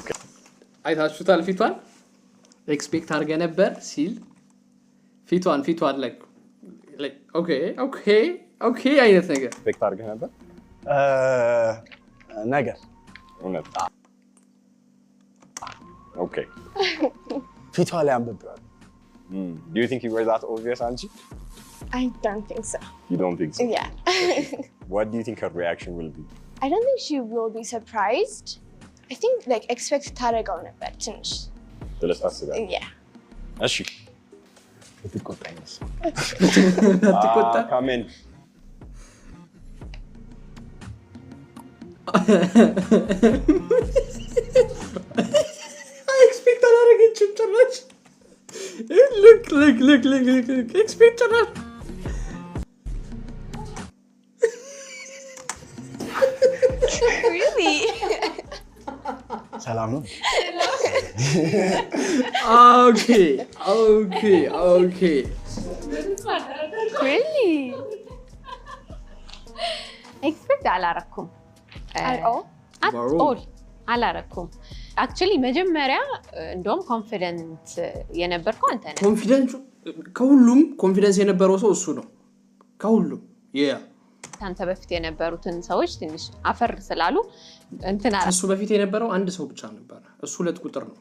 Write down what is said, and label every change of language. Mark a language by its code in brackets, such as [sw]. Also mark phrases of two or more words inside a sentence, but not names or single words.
[am] አይታችሁታል ፊቷን ኤክስፔክት አድርገህ ነበር ሲል ፊቷን [en] like okay [am] አይነት ነገር ኤክስፔክት አድርገህ ነበር ነገር እውነት? ኦኬ ፊቷ ላይ አንብቤዋለሁ [en] Do you think you were that obvious, Anchi? I don't think so. You don't think so? Yeah. What do you think her reaction will be? I don't think she will be surprised. I think like expect [am] ታደርገው ነበር ትንሽ ብለሽ ታስቢያለሽ? [en] Yeah. [am] እሺ ልትቆጣ ይመስል አትቆጣ [en] come in. [am] ኤክስፔክት አላደረገችም ጭራሽ [en] look expect [am] ጭራሽ [en] Really? [am] ሰላም ነው [en] okay Really? [am] ኤክስፔክት አላረኩም [en] At all? at all [am] አላረኩም አክቹሊ መጀመሪያ እንደውም ኮንፊደንት የነበርከው አንተ ነህ ኮንፊደንስ ከሁሉም ኮንፊደንስ የነበረው ሰው እሱ ነው ከሁሉም አንተ በፊት የነበሩትን ሰዎች ትንሽ አፈር ስላሉ እንትና እሱ በፊት የነበረው አንድ ሰው ብቻ ነበር እሱ ሁለት ቁጥር ነው